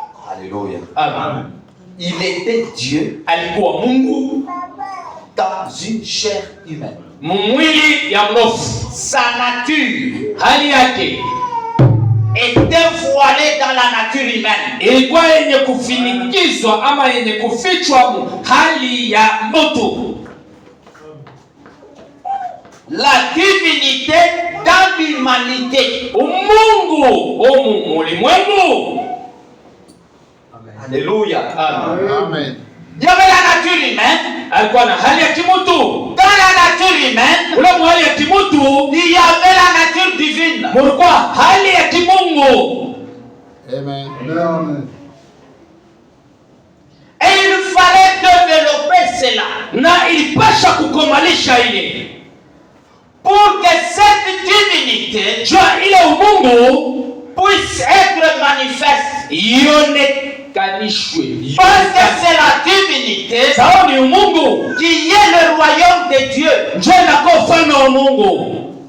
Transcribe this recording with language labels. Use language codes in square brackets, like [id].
[fr] Alléluia. Amen. Il était Dieu [sw] Alikuwa Mungu [fr] dans une chair humaine. [sw] mumwili ya mnofu. [fr] Sa nature [sw] Hali yake [fr] était voilée dans la nature humaine. [sw] ilikuwa yenye kufinikizwa ama yenye kufichwa hali ya mtu. [fr] La divinité dans l'humanité. [sw] Umungu umu ulimwengu. [fr] Alléluia. Amen. Amen. Il y avait la nature humaine. [sw] Alikuwa na hali ya kimutu. [fr] Dans la nature humaine, [sw] Ule hali ya kimutu [fr] il y avait la nature divine. [sw] mulikuwa hali ya kimungu. [fr] Amen. Amen. Et il fallait développer cela [sw] Na ilipasha kukomalisha ile [fr] pour que cette divinité [sw] jua ile umungu [fr] puisse être manifeste. [sw] ionekanishwe. [fr] Parce que c'est la divinité [sw] Sababu ni umungu [fr] qui est le royaume de Dieu. [sw] ndio inakuwa ufalme wa Mungu.